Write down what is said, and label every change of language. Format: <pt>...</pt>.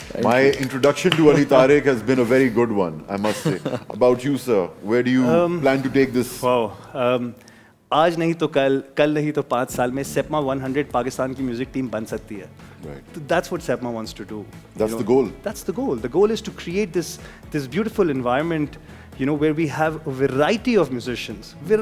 <en>My introduction to Ali Tariq has been a very good one, I must say. About you, sir, where do you plan to take this? Wow.</en> <ur>آج نہیں تو کل نہیں تو 5 سال میں سیپما 100 پاکستان کی میوزک ٹیم بن سکتی ہے.</ur> <en>That's what Sepma wants to do. That's the goal. That's the goal. The goal is to create this beautiful environment, where we have a variety of musicians.</en>